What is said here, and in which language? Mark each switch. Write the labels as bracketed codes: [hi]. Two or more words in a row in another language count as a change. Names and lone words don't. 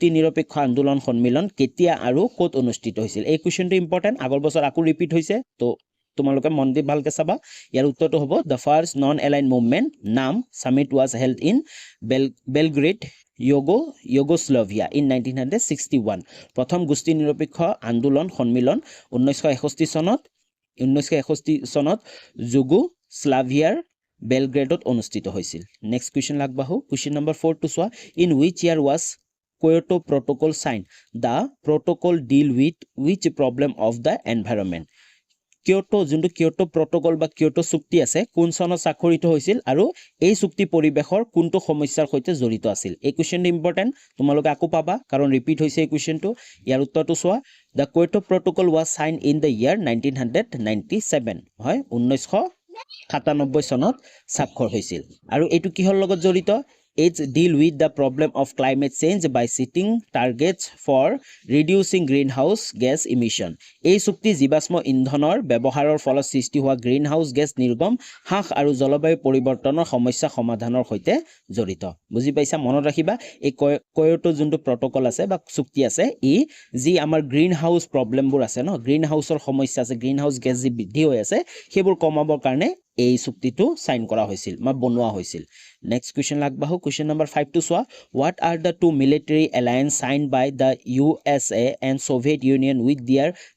[as] নিৰপেক্ষ আন্দোলন সন্মিলন কেতিয়া আৰু ক'ত অনুষ্ঠিত হৈছিল এই কুৱেশ্যনটো ইম্পৰ্টেণ্ট আগৰ বছৰ আকৌ ৰিপিট হৈছে তো তোমালোকে মন দি ভালকৈ চাবা ইয়াৰ উত্তৰটো হ'ব [en] the first Non-Aligned Movement NAM summit was held in Belgrade Yugoslavia in 1961 [as] প্ৰথম গোষ্ঠী নিৰপেক্ষ আন্দোলন সন্মিলন 1961 চনত যুগোস্লাভিয়াৰ বেলগ্ৰেডত অনুষ্ঠিত হৈছিল নেক্সট কুৱেশ্যন আগবাঢ়ো কুৱেশ্যন নম্বৰ 4 টো চোৱা [en] in which year was Kyoto Protocol signed. The protocol deal with which problem of the environment? [as] যোনটো কিয়োটো প্ৰট'কল বা কিয়োটো চুক্তি আছে কোন চনত স্বাক্ষৰিত হৈছিল আৰু এই চুক্তি পৰিৱেশৰ কোনটো সমস্যাৰ সৈতে জড়িত আছিল এই কুৱেশ্যনটো ইম্পৰ্টেণ্ট তোমালোকে আকৌ পাবা কাৰণ ৰিপিট হৈছে এই কুৱেশ্যনটো ইয়াৰ উত্তৰটো চোৱা [en] the Kyoto Protocol was signed in the year 1997 [as] হয় 1997 চনত স্বাক্ষৰ হৈছিল আৰু এইটো কিহৰ লগত জড়িত [en] It's deal with the problem of climate change by setting targets for reducing greenhouse gas emission. [as] এই চুক্তি জীৱাশ্ম ইন্ধনৰ ব্যৱহাৰৰ ফলত সৃষ্টি হোৱা গ্ৰীণহাউছ গেছ নিৰ্গম হ্ৰাস আৰু জলবায়ু পৰিৱৰ্তনৰ সমস্যা সমাধানৰ সৈতে জড়িত বুজি পাইছা মনত ৰাখিবা এই কয়োটো যোনটো প্ৰট'কল আছে বা চুক্তি আছে যি আমাৰ গ্ৰীণহাউছ প্ৰব্লেমবোৰ আছে ন গ্ৰীণহাউছৰ সমস্যা আছে গ্ৰীণহাউছ গেছ যি বৃদ্ধি হৈ আছে সেইবোৰ কমাবৰ কাৰণে এই চুক্তিটো সাইন কৰা হৈছিল বা বনোৱা হৈছিল নেক্সট কুৱেশ্যন আগবাঢ়ো কুৱেশ্যন নম্বৰ 5 টো চোৱা [en] what are the two military alliance signed by the USA and Soviet Union with their